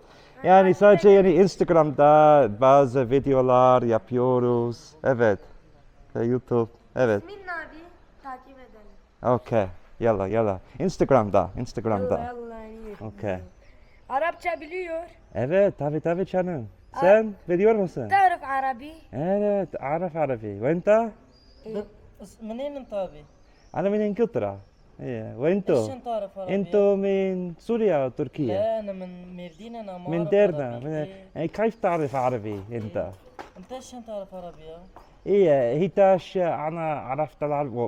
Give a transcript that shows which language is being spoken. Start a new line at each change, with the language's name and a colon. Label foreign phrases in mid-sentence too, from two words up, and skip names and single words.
Turkish: Yani sadece Instagram'da bazı videolar yapıyoruz. Evet. Ve YouTube. Evet. İsmin ne abi? Takip edelim. Okay. Yalla. Instagram'da. Yallah, iyi. Okay. Arapça biliyor. Evet, tabii canım. Sen biliyor musun?
Arabic: تعرف عربي.
Turkish: Evet,
Arabic: أعرف عربي. وأنت؟ منين انت ابي؟ أنا من إنجلترا. إيه. وأنتو؟ ايش انت تعرف عربي؟ أنتو من سوريا أو تركيا؟ لا انا من ميردين، انا ما من اعرف ديرنا. عربي. إيه. كيف تعرف عربي أنت؟ انت ايش انت تعرف عربي؟ إيه، هيتاش أنا عرفت العربي.